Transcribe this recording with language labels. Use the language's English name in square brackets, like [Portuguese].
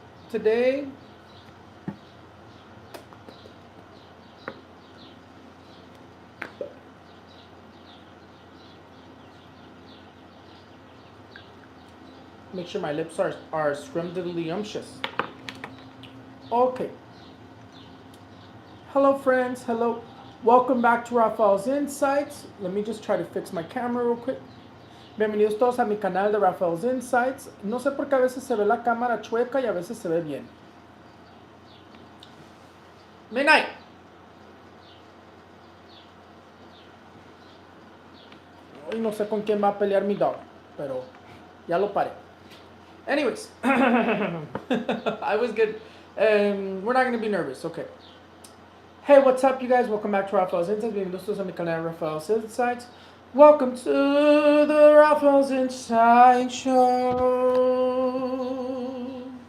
[English] Today, make sure my lips are scrumdiddlyumptious. Okay. Hello, friends. Hello. Welcome back to Raphael's Insights. Let me just try to fix my camera real quick. [Spanish] Bienvenidos todos a mi canal de Raphael's Insights. No sé por qué a veces se ve la cámara chueca y a veces se ve bien. [English] Midnight. [Spanish] Hoy no sé con quién va a pelear mi dog, pero ya lo paré. [English] Anyways, I was good. We're not going to be nervous. Okay. Hey, what's up, you guys? Welcome back to Raphael's Insights. [Spanish] Bienvenidos todos a mi canal de Raphael's Insights. [English] Welcome to the Raphael's Insights Show.